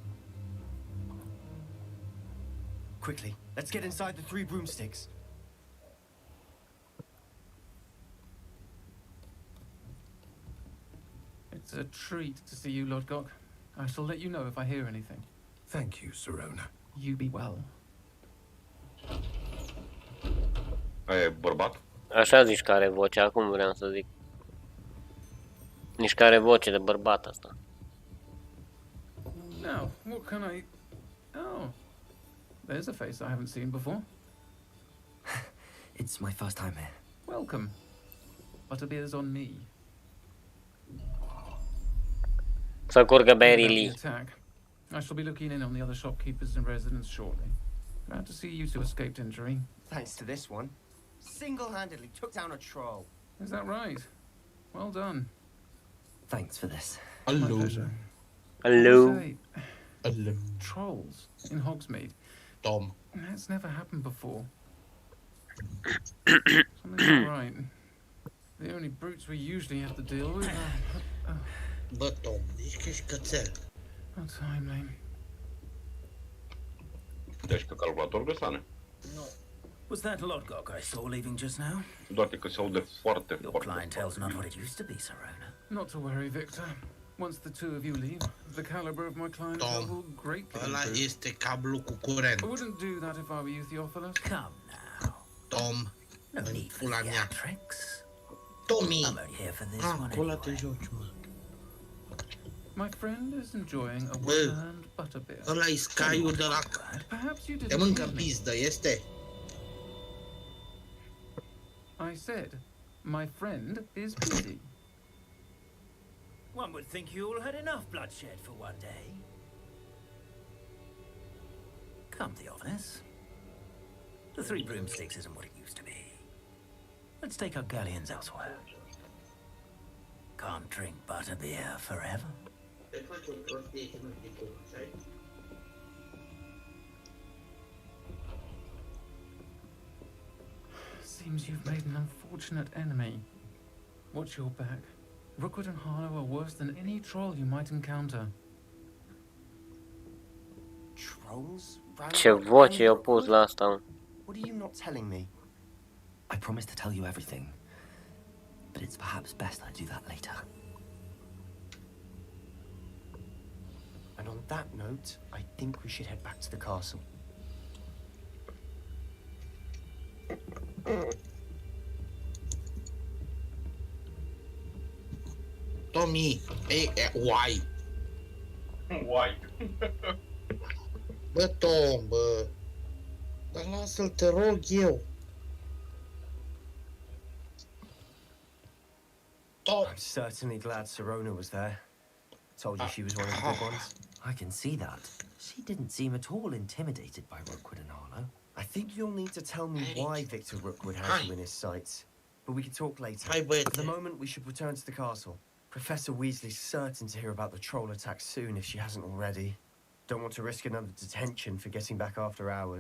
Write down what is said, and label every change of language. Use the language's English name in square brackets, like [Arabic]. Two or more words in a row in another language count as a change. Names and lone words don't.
[English] Quickly, let's get inside the three broomsticks. It's a treat to see you, Lodgok. I shall let you know if I hear anything. Thank you, Sirona. You be well. [Romanian] Aia e bărbat? Așa zici că are voce, acum vreau să zic. Nici că are voce de bărbat asta. [English] Now, what can I... Oh, there's a face I haven't seen before. It's my first time here. Welcome. Butterbeer's on me. [Romanian] Să curgă [English] About the [Romanian] berii. [English] attack. I shall be looking in on the other shopkeepers and residents shortly. Glad to see you two escaped injury. Thanks to this one. Single-handedly took down a troll. Is that right? Well done. Thanks for this. My pleasure. Hello. Say, trolls in Hogsmeade. [Romanian] Tom. [English] That's never happened before. Something's not right. The only brutes we usually have to deal with are... [Romanian] Bă, Tom, ești ești cățel. [English] How timely. [Romanian] Deci pe calculator găsane. [English] Was that Lodgok I saw leaving just now? [Romanian] Doar că se aude foarte, [English] Your [Romanian] foarte. [English] clientele's not what it used to be, Sirona. Not to worry, Victor. Once the two of you leave, the caliber of my clientele will greatly [Romanian] Ăla [English] improve. [Romanian] este cablu cu curent. [English] I wouldn't do that if I were you, Theophilus. Come now. [Romanian] Tom, [English] No need for [Romanian] pula mea. [English] theatrics. [Romanian] Tommy. [English] I'm only here for this one [Romanian] Acolo te [English] anyway. [Romanian] joci, mă. [English] My friend is enjoying a [Romanian] Bă, [English] well-earned butterbeer. [Romanian] ăla e Sky-ul de la... [English] Perhaps you [Romanian] Te [English] didn't [Romanian] mâncă [English] hear me. [Romanian] pizdă, este? [English] I said, my friend is busy. One would think you all had enough bloodshed for one day. Come, Theophilus. The Three Broomsticks isn't what it used to be. Let's take our galleons elsewhere. Can't drink butterbeer forever. [Romanian] Te faci o prostie și nu știi cum, așa? [English] Seems you've made an unfortunate enemy. Watch your back. Rookwood and Harlow are worse than any troll you might encounter. Trolls? [Romanian] Ce voce i-au pus la asta, mă. [English] What are you not telling me? I promised to tell you everything, but it's perhaps best I do that later. And on that note, I think we should head back to the castle. [Romanian] Tommy, uai. Uai. Bă, Tom, bă. Dar lasă-l, te rog eu. [English] I'm certainly glad Sirona was there. Told you she was one of the good ones. I can see that. She didn't seem at all intimidated by Rookwood and Harlow. I think you'll need to tell me why Victor Rookwood has you in his sights. But we can talk later. For the moment, we should return to the castle. Professor Weasley's certain to hear about the troll attack soon if she hasn't already. Don't want to risk another detention for getting back after hours.